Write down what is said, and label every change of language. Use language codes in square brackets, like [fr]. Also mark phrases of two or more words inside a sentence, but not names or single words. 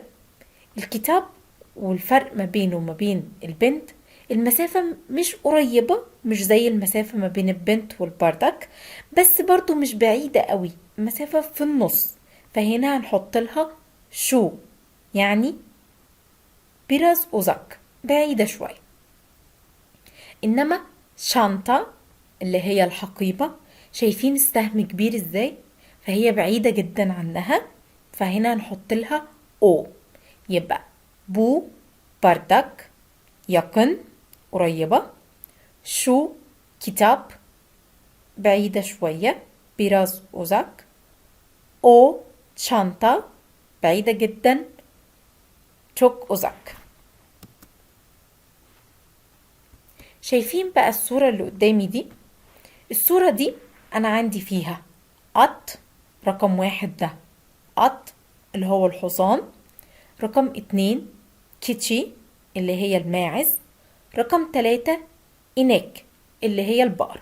[ar] الكتاب والفرق ما بينه وما بين البنت، المسافة مش قريبة، مش زي المسافة ما بين البنت والبردك، بس برضو مش بعيدة قوي، مسافة في النص. فهنا هنحط لها شو، يعني [tr] biraz uzak [ar] بعيدة شوية. انما شانتا اللي هي الحقيبة، شايفين السهم كبير ازاي؟ فهي بعيدة جدا عنها، فهنا هنحط لها او. يبقى [tr] bu bardak yakın [ar] قريبة، شو كتاب بعيدة شوية [tr] biraz uzak، o çanta [ar] بعيدة جدا [tr] çok uzak. [ar] شايفين بقى الصورة اللي قدامي دي؟ الصورة دي أنا عندي فيها at رقم 1 ده at اللي هو الحصان، رقم 2 كيتشي اللي هي الماعز، رقم 3 إناك اللي هي البقر.